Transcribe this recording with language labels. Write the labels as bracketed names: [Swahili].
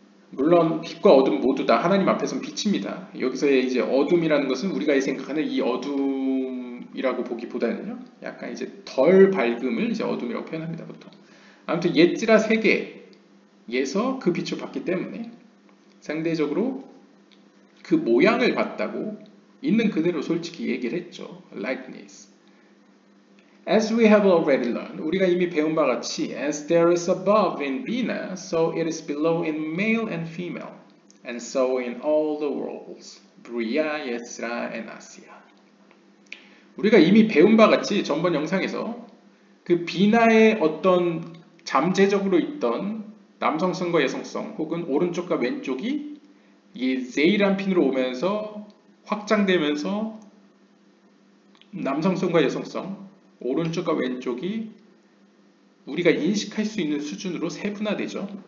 [Korean] 물론 빛과 어둠 모두 다 하나님 앞에서는 빛입니다. 여기서의 이제 어둠이라는 것은 우리가 생각하는 이 어둠이라고 보기보다는요, 약간 이제 덜 밝음을 이제 어둠이라고 표현합니다, 보통. 아무튼 예지라 세계에서 그 빛을 봤기 때문에 상대적으로 그 모양을 봤다고 있는 그대로 솔직히 얘기를 했죠. [English] likeness. As we have already learned, [Korean] 우리가 이미 배운 바와 같이 [English] as there is above in Bina, so it is below in male and female, and so in all the worlds, Bria, Yetzra, and Asiya. [Korean] 우리가 이미 배운 바와 같이 전번 영상에서 그 비나의 어떤 잠재적으로 있던 남성성과 여성성 혹은 오른쪽과 왼쪽이 이 제이란핀으로 오면서 확장되면서 남성성과 여성성 오른쪽과 왼쪽이 우리가 인식할 수 있는 수준으로 세분화되죠.